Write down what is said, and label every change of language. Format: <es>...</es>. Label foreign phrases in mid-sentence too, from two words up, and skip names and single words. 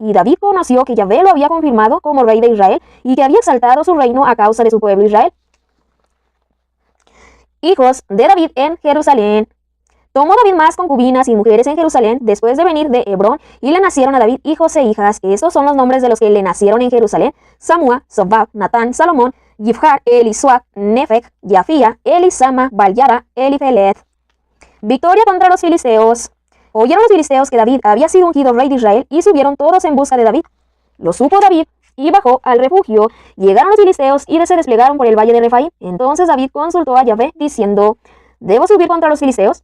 <es>Y David conoció que Yahvé lo había confirmado como rey de Israel, y que había exaltado su reino a causa de su pueblo Israel. Hijos de David en Jerusalén. Tomó David más concubinas y mujeres en Jerusalén después de venir de Hebrón, y le nacieron a David hijos e hijas. Estos son los nombres de los que le nacieron en Jerusalén: Samúa, Sobab, Natán, Salomón, Yifjar, Elisuac, Nefec, Yafía, Elisama, Balyada, Elifelet. Victoria contra los filisteos. Oyeron los filisteos que David había sido ungido rey de Israel, y subieron todos en busca de David. Lo supo David y bajó al refugio. Llegaron los filisteos y se desplegaron por el valle de Refaim. Entonces David consultó a Yahvé diciendo: ¿debo subir contra los filisteos?</es>